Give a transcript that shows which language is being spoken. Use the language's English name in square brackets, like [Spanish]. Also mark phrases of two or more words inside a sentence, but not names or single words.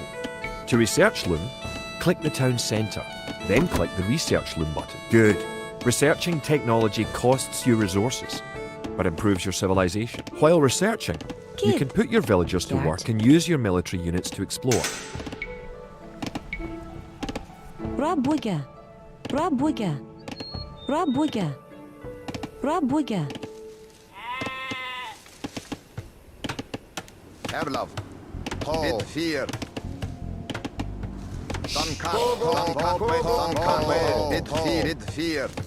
[English] To research loom, click the town centre, then click the Research Loom button. Good. Researching technology costs you resources, but improves your civilization. While researching, you can put your villagers to work and use your military units to explore. Rabuga. Rabuga. Rabuga. Rabuga. Erlov. Bid fear. Bid fear.